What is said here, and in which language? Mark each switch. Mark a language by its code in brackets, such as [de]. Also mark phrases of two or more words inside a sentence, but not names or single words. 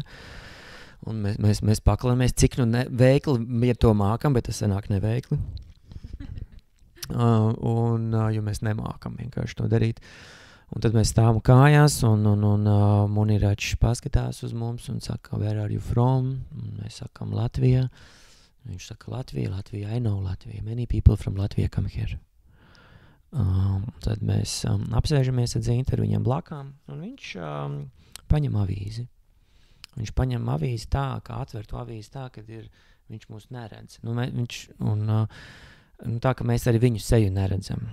[lv] Un mēs paklanamies, cik veikli, ja to mākam, bet tas sanāk neveikli. Jo mēs nemākam vienkārši to darīt. Un tad mēs stāvam kājās, un Muniraģis paskatās uz mums un saka, [en] where are you from? [lv] Un mēs sakam, Latvija. Viņš saka, Latvija, [en] I know Latvija. Many people from Latvia come here. [lv] Tad mēs apsēžamies ar Zinteru viņam blakām, un viņš paņem avīzi. Viņš paņem avīzi tā, kā atver to avīzi tā, kad viņš mūs neredz. Tā, ka mēs arī viņu seju neredzam.